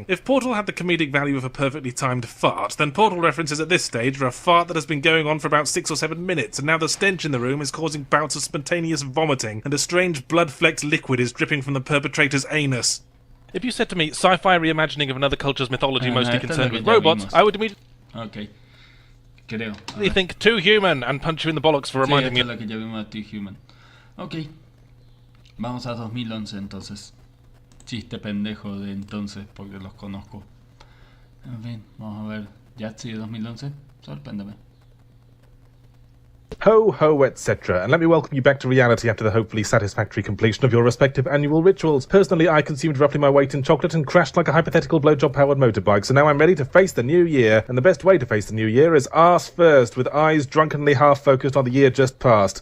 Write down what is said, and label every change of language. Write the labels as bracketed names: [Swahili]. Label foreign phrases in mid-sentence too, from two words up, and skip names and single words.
[English] If Portal had the comedic value of a perfectly timed fart, then Portal references at this stage are a fart that has been going on for about 6 or 7 minutes, and now the stench in the room is causing bouts of spontaneous vomiting, and a strange blood-flecked liquid is dripping from the perperpetrator's anus. If you said to me, sci-fi reimagining of another culture's mythology mostly concerned with robots, I would immediately [Spanish] Ok, creo. [English] think too human and punch you in the bollocks for reminding me. [Spanish] Sí, esto es lo que ya vimos de Too Human. Ok, vamos a 2011 entonces. Chiste pendejo de entonces porque los conozco. En fin, vamos a ver. Yathzeee 2011, sorpréndeme. Ho, ho, etc. [English] And let me welcome you back to reality after the hopefully satisfactory completion of your respective annual rituals. Personally, I consumed roughly my weight in chocolate and crashed like a hypothetical blowjob-powered motorbike, so now I'm ready to face the new year. And the best way to face the new year is arse first, with eyes drunkenly half-focused on the year just past.